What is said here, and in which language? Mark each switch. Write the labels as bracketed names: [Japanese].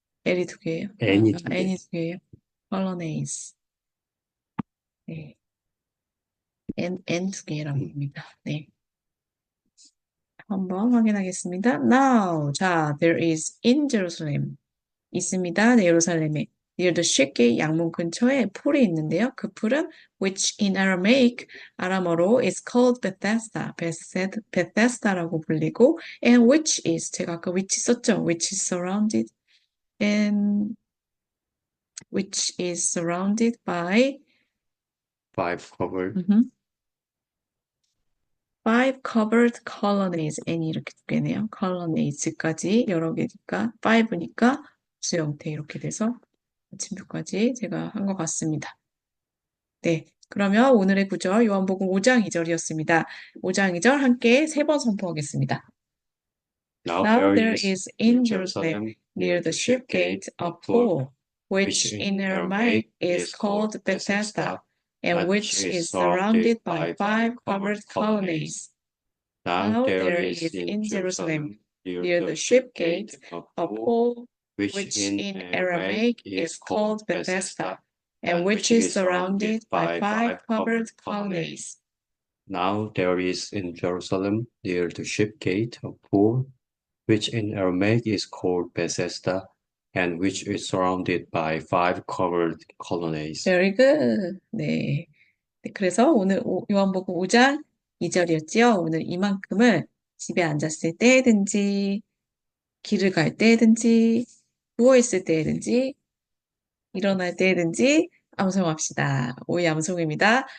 [Korean] L이 두 개예요. N이 두 개. N이 두 개예요. colonnades. 네. N 두 개라고 합니다. 네. 한번 확인하겠습니다. [English] Now, 자, there is in Jerusalem. [Korean] 있습니다. 네, 예루살렘에. [English] near the shipgate [Korean] 양문 근처에 풀이 있는데요. 그 풀은 [English] which in Aramaic, [Korean] 아람어로 [English] is called Bethesda, [Korean] Bethesda라고 불리고 [English] and which is, [Korean] 제가 아까 [English] which [Korean] 썼죠? [English] which is surrounded and which is surrounded by five covered five covered colonnades. [Korean] n이 이렇게 두 개네요. colonnades까지 여러 개니까 five니까 수 형태 이렇게 돼서 아침표까지 제가 한 것 같습니다. 네. 그러면 오늘의 구절 요한복음 5장 2절이었습니다. 5장 2절 함께 세 번 선포하겠습니다. [English] Now there is in Jerusalem near the ship gate a pool, which in Aramaic is called Bethesda, and which is surrounded by five covered colonnades. Now there is in Jerusalem near the ship gate a pool, which in Aramaic is called Bethesda, and which is surrounded by five covered colonnades. Now there is in Jerusalem near the ship gate a pool, which in Aramaic is called Bethesda, and which is surrounded by five covered colonnades. Very good. 네. [Korean] 네, 그래서 오늘 요한복음 5장 2절이었지요. 오늘 이만큼을 집에 앉았을 때든지, 길을 갈 때든지, 누워있을 때든지, 일어날 때든지 암송합시다. 오이 암송입니다.